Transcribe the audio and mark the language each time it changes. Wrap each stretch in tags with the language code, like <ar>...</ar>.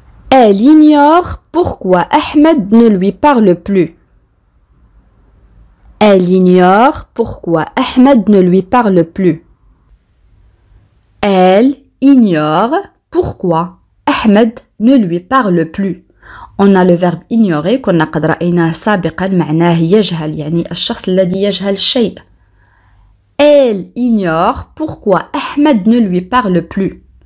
<fr>Elle ignore pourquoi Ahmed ne lui parle plus. Elle ignore pourquoi Ahmed ne lui parle plus. Elle ignore pourquoi Ahmed ne lui parle plus. On a le verbe ignorer</fr> <ar>كنا قد رأيناه سابقا معناه يجهل يعني الشخص الذي يجهل الشيء.</ar> <fr>Elle ignore pourquoi Ahmed ne lui parle plus.</fr>